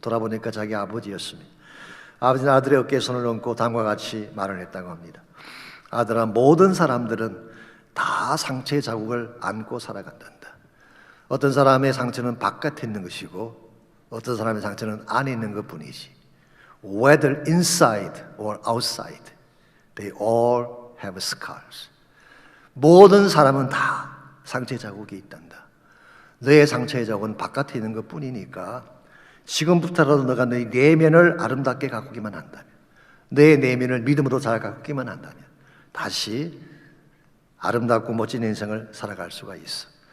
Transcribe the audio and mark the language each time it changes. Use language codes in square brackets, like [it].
[ko] 돌아보니까 자기 아버지였습니다. 아버지는 아들의 어깨에 손을 얹고 다음과 같이 말을 했다고 합니다. 아들아, 모든 사람들은 다 상처의 자국을 안고 살아간단다. 어떤 사람의 상처는 바깥에 있는 것이고 어떤 사람의 상처는 안에 있는 것뿐이지. [en] Whether inside or outside, they all have scars. [ko] 모든 사람은 다 상처의 자국이 있단다. 너의 상처의 자국은 바깥에 있는 것뿐이니까 지금부터라도 너가 너의 내면을 아름답게 가꾸기만 한다면, 너의 내면을 믿음으로 잘 가꾸기만 한다면 다시 아름답고 멋진 인생을 살아갈 수가 있어.